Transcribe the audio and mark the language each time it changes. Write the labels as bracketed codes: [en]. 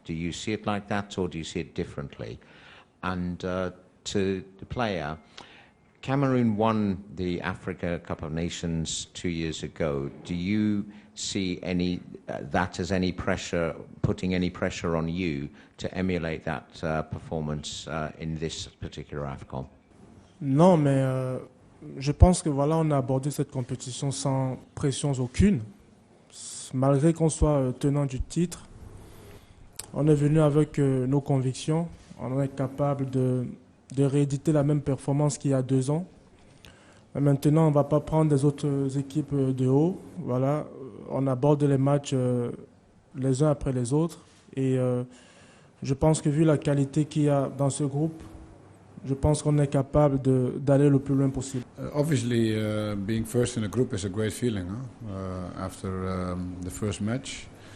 [en] Do you see it like that, or do you see it differently? And to the player, Cameroon won the Africa Cup of Nations 2 years ago. Do you see any that as any pressure, putting any pressure on you to emulate that performance in this particular AFCON? [fr] Non, mais je pense que voilà, on a abordé cette compétition sans pression aucune. Malgré qu'on soit tenant du titre, on est venu avec nos convictions. On est capable de rééditer la même performance qu'il y a 2 ans. Mais maintenant, on ne va pas prendre des autres équipes de haut. Voilà, on aborde les matchs les uns après les autres. Et je pense que vu la qualité qu'il y a dans ce groupe, je pense qu'on est capable d'aller le plus loin possible. [en] Obviously, being first in a group is a great feeling, huh? After the first match.